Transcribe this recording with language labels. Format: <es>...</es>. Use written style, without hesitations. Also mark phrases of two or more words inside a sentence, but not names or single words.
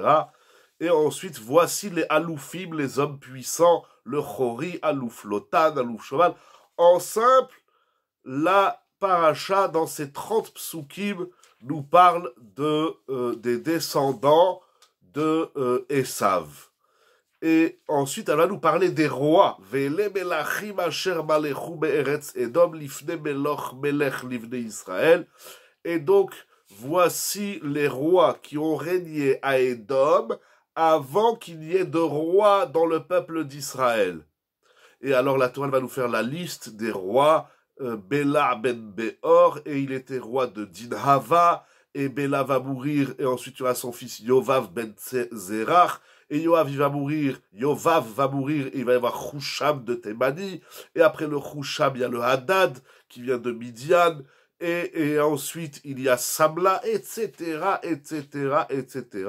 <fr>Et ensuite, voici les Aloufim, les hommes puissants, le Chori, Alouf Lotan, Alouf Choval. En simple, la paracha, dans ces 30 psukim, nous parle des descendants de Esav. Et ensuite, elle va nous parler des rois.</fr> <he>ואלה מלכים אשר מלכו בארץ אדום לפני מלך מלך לבני ישראל.</he> <fr>Et donc, voici les rois qui ont régné à Édom avant qu'il y ait de roi dans le peuple d'Israël. Et alors la Torah va nous faire la liste des rois, Béla ben Béor, et il était roi de Dinhava, et Béla va mourir, et ensuite il y aura son fils Yovav ben Zerach, et Yovav va mourir, et il va y avoir Husham de Thémani, et après le Husham, il y a le Hadad, qui vient de Midian, et ensuite il y a Samla, etc., etc., etc.</fr>